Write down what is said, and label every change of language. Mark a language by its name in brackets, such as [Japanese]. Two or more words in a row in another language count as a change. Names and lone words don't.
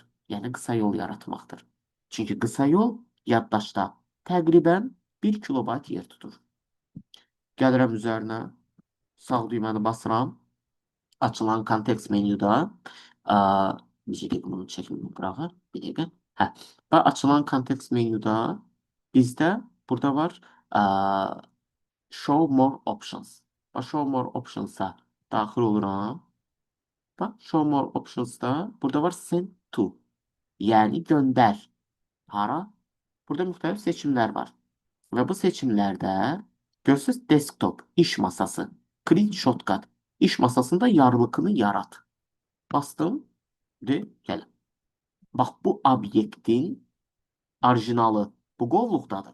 [Azerbaijani] Yəni qısa yol yaratmaqdır. Çünki qısa yol yaddaşda təqribən 1 kilobayt yer tutur. Gəlirəm üzərinə, sağ düyməni basıram. Açılan kontekst menyuda bir dəqiqə bunu çəkməyim qırağa. Bir dəqiqə. Hə. Və açılan kontekst menyuda bizdə burada var [English] show more options. [Azerbaijani] Və [English] show more options'a [Azerbaijani] daxil oluram. Bax, [English] show more options'da [Azerbaijani] burada var [English] send to. [Azerbaijani] Yəni göndər. Hara? Burada müxtəlif seçimlər var. Və bu seçimlərdə görürsünüz desktop, iş masası, [English] clean shortcut, [Azerbaijani] iş masasında yarlıqını yarat. Bastım ve gəlin. Bax, bu obyektin orijinalı bu qovluqdadır.